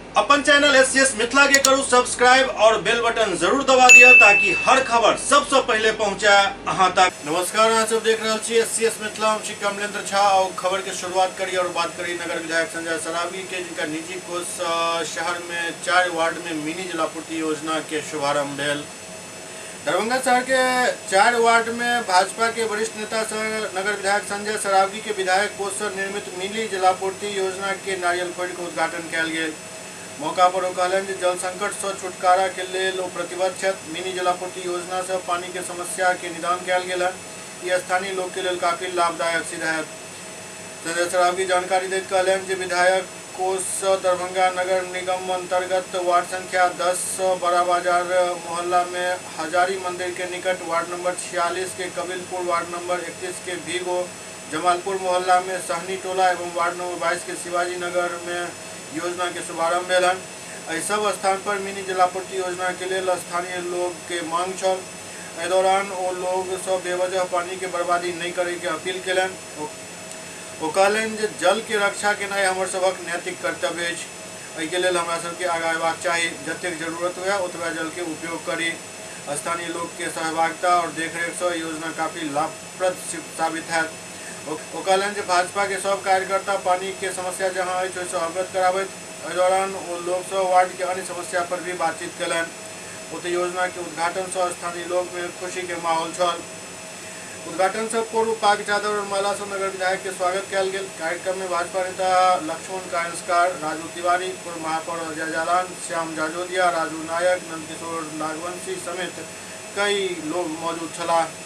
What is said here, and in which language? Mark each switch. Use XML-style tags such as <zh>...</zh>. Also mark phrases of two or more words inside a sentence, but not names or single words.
<mai>अपन चैनल एससीएस मिथिला के करू सब्सक्राइब और</mai> <en>bell button</en> <mai>जरूर दबा दिया ताकि हर खबर सबसे पहले पहुंचा अहां तक। नमस्कार, अहां सब देख रहे छी एससीएस मिथिला। हम श्री कमलेंद्र झा और खबर के शुरुआत करी और बात करी नगर विधायक संजय सरावगी के, जिनका निजी कोष शहर में 4 वार्ड में मिनी जलापूर्ति योजना के शुभारंभ भेल। दरभंगा शहर के 4 वार्ड में भाजपा के वरिष्ठ नेता नगर विधायक संजय सरावगी के विधायक कोष से निर्मित मिनी जलापूर्ति योजना के नारियल फोड़ के उद्घाटन कयल गेल। मौका पर ओ कहलनि जे जल संकट से छुटकारा के लेल ओ प्रतिबद्ध छथि। मिनी जलापूर्ति योजना से पानी के समस्या के निदान कयल गेल है। ये स्थानीय लोग के लेल काफी लाभदायक सिद्ध है। संजय सरावगी जानकारी दैत कहलनि जे विधायक कोष से दरभंगा नगर निगम अंतर्गत वार्ड संख्या 10 बड़ा बाजार मोहल्ला में हजारी मंदिर के निकट, वार्ड नंबर 46 के कबीलपुर, वार्ड नंबर 31 के भीगो, जमालपुर मोहल्ला में सहनी टोला एवं वार्ड नंबर 22 के शिवाजी नगर में योजना के शुभारंभ भेल। एहि सब स्थान पर मिनी जलापूर्ति योजना के लिए स्थानीय लोग के मांग छल। एहि दौरान ओ लोग सब बेवजह पानी के बर्बादी नहीं करे के अपील केलनि। ओ कहलनि जे जल के रक्षा केनाइ हमर सबक नैतिक कर्तव्य अछि। एहि के लेल हमरा सबके आगाँ अयबाक चाही। जतेक जरूरत हुए ओतबा जल के उपयोग करी। स्थानीय लोग के सहभागिता और देखरेख से योजना काफी लाभप्रद साबित हैत। ओ कहलनि जे भाजपा के सब कार्यकर्ता पानी के समस्या जहाँ अछि ओहिसँ अवगत कराबैत। एहि दौरान ओ लोग सब वार्ड के अन्य समस्या पर भी बातचीत कयलनि। ओतहि योजना के उद्घाटन से स्थानीय लोग में खुशी के माहौल छल। उद्घाटन से पूर्व पाग चादर और माला से नगर विधायक के स्वागत कयल गेल। कार्यक्रम में भाजपा नेता लक्ष्मण कायस्कार, राजू तिवारी, पूर्व महापौर अजय जालान, श्याम जाजोदिया, राजू नायक, नंदकिशोर नागवंशी समेत कई लोग मौजूद छला।</mai>